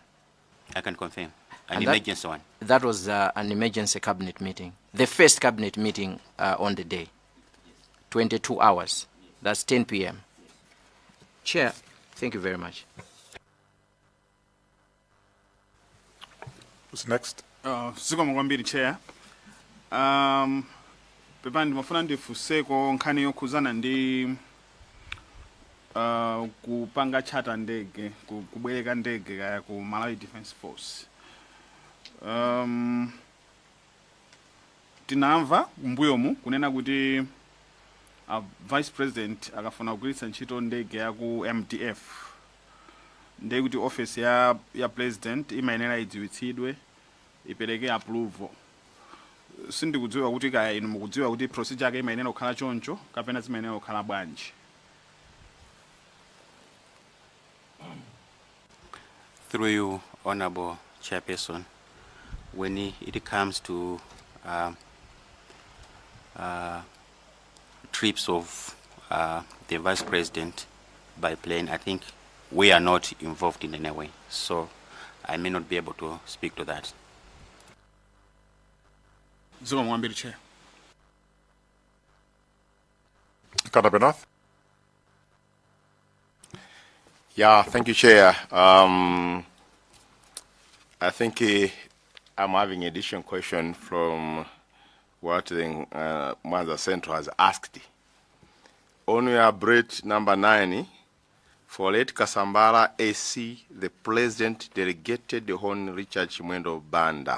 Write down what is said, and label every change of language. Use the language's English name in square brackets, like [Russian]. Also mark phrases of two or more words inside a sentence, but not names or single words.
[English] I can confirm. An emergency one. That was an emergency cabinet meeting. The first cabinet meeting on the day. 22 hours. That's 10 p.m. Chair, thank you very much. Who's next? [Nyanja] Zikomo kwambiri Chair. Pepani mafuna ndifuseko nkhani yokhuzana ndi kupanga chata ndege, kubwereka ndege kaya ku Malawi Defense Force. Tinamva mbuyomu kunena kuti Vice President akafuna kugwiritsa ntchito ndege ya ku MDF. Ndege kuti office ya President imayenera idziwitsidwe ipereke approval. Sindikudziwa kuti kaya inu mukudziwa kuti procedure yake imayenera kukhala choncho kapena zimayenera kukhala bwanji. [English] Through you, Honorable Chairperson, when it comes to trips of the Vice President by plane, I think we are not involved in any way, so I may not be able to speak to that. [Nyanja] Zomwe mwambiri Chair. Kanabenath? [English] Yeah, thank you, Chair. I think I'm having an additional question from what the Mwanza Central has asked. On your break number 9, for late Kasambala AC, the President delegated the Hon Richard Chimwendo Banda.